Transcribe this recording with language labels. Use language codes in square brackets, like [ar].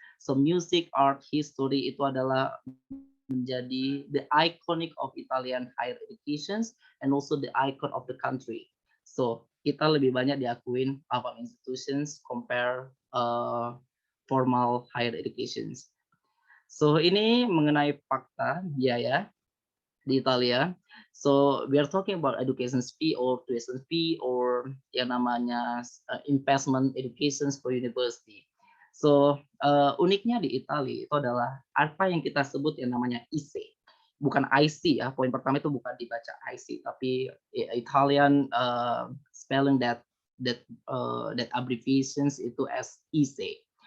[en] So music, art, history [id] itu adalah menjadi [en] the iconic of Italian higher education and also the icon of the country. [id] So kita lebih banyak diakuin AFAM institutions compare formal higher education. So ini mengenai fakta biaya di Italia. [en] So we are talking about education fee or tuition fee or [id] yang namanya [en] investment education for university. [id] So uniknya di Italia itu adalah apa yang kita sebut yang namanya IC. Bukan IC ya, poin pertama itu bukan dibaca IC, tapi [en] Italian spelling that abbreviations [id] itu as IC.